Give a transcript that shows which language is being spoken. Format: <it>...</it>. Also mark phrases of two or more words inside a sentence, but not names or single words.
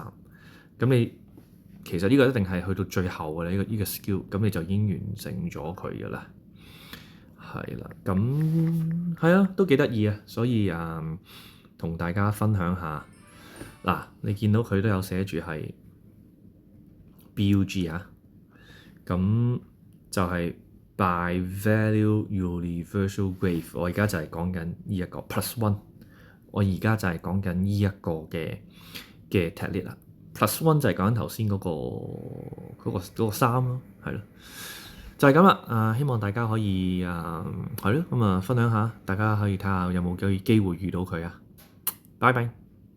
<yue>咁你其實呢個一定係去到最後嘅呢個 skill，咁你就已經完成咗佢㗎啦。係啦，咁係啊，都幾得意啊，所以同大家分享下。嗱，你見到佢都有寫住係 BUG 啊，咁就係</yue> <en>by value universal graph。</en> <yue>我而家就係講緊呢一個</yue> <en>plus one，</en> <yue>我而家就係講緊呢一個嘅 technique 啦。</yue> <en>plus one</en> <yue>就係講緊頭先嗰個3咯，係咯，就係咁啦。希望大家可以係咯，咁分享下，大家可以睇下有冇機會遇到佢啊。拜拜。</yue>